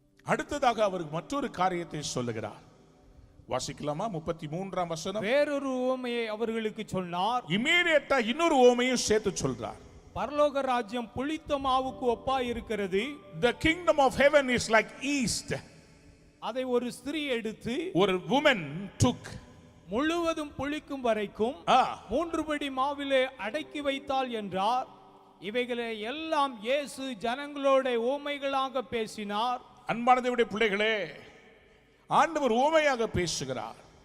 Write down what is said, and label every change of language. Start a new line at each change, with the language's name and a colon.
Tamil: அடுத்ததாக அவர் மற்றொரு காரியத்தை சொல்லுகிறார். வாசிக்கலாமா? 33ஆம் வசனம். வேறொரு உவமையை அவர்களுக்கு சொன்னார். இம்மீடியட்டா இன்னொரு உவமையும் சேர்த்து சொல்றார். பரலோக ராஜ்யம் புளித்த மாவுக்கு ஒப்பாய் இருக்கிறது.
English: The kingdom of heaven is like yeast.
Tamil: அதை ஒரு ஸ்திரீ எடுத்து,
English: ஒரு woman took,
Tamil: முழுவதும் புளிக்கும் வரைக்கும் 3 படி மாவிலே அடக்கி வைத்தாள் என்றார். இவைகளை எல்லாம் இயேசு ஜனங்களோட உவமைகளாக பேசினார். அன்பான தேவனுடைய பிள்ளைகளே, ஆண்டவர் உவமையாக பேசுகிறார்.